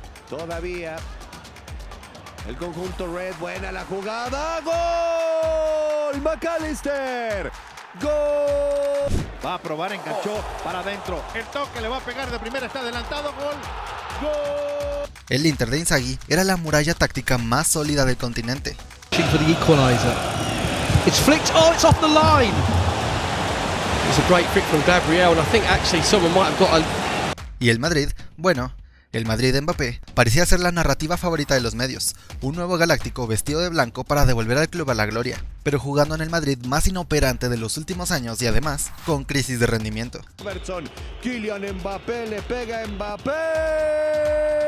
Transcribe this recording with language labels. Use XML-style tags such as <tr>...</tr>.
<es>Todavía el conjunto Red, buena la jugada, ¡gol! McAllister, ¡gol! Va a probar, enganchó para adentro, el toque le va a pegar de primera, está adelantado, ¡gol! ¡Gol! El Inter de Inzaghi era la muralla táctica más sólida del continente.</es> <en>For the equalizer. It's flicked, oh, it's off the line! It's a great flick from Gabriel, and I think actually someone might have got a...</en> <es>Y el Madrid, bueno, el Madrid de Mbappé parecía ser la narrativa favorita de los medios, un nuevo galáctico vestido de blanco para devolver al club a la gloria, pero jugando en el Madrid más inoperante de los últimos años y además con crisis de rendimiento. Kylian Mbappé le pega a Mbappé.</es>